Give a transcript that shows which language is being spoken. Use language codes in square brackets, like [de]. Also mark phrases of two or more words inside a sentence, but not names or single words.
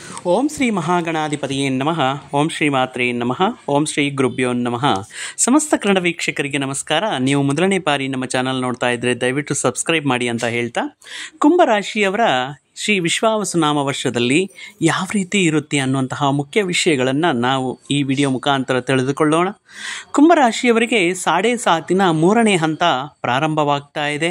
[sa] ಓಂ ಶ್ರೀ ಮಹಾಗಣಾಧಿಪತಿಯೇ ನಮಃ. ಓಂ ಶ್ರೀ ಮಾತ್ರೇ ನಮಃ. ಓಂ ಶ್ರೀ ಗುರುಭ್ಯೋ ನಮಃ. [kn] ಸಮಸ್ತ ಕನ್ನಡ ವೀಕ್ಷಕರಿಗೆ ನಮಸ್ಕಾರ. ನೀವು ಮೊದಲನೇ ಬಾರಿ ನಮ್ಮ ಚಾನಲ್ ನೋಡ್ತಾ ಇದ್ದರೆ ದಯವಿಟ್ಟು ಸಬ್ಸ್ಕ್ರೈಬ್ ಮಾಡಿ ಅಂತ ಹೇಳ್ತಾ, ಕುಂಭರಾಶಿಯವರ ಶ್ರೀ ವಿಶ್ವಾವಸುನಾಮ ವರ್ಷದಲ್ಲಿ ಯಾವ ರೀತಿ ಇರುತ್ತೆ ಅನ್ನುವಂತಹ ಮುಖ್ಯ ವಿಷಯಗಳನ್ನು ನಾವು ಈ ವಿಡಿಯೋ ಮುಖಾಂತರ ತಿಳಿದುಕೊಳ್ಳೋಣ. ಕುಂಭರಾಶಿಯವರಿಗೆ ಸಾಡೆ ಸಾತಿನ 3ನೇ ಹಂತ ಪ್ರಾರಂಭವಾಗ್ತಾ ಇದೆ.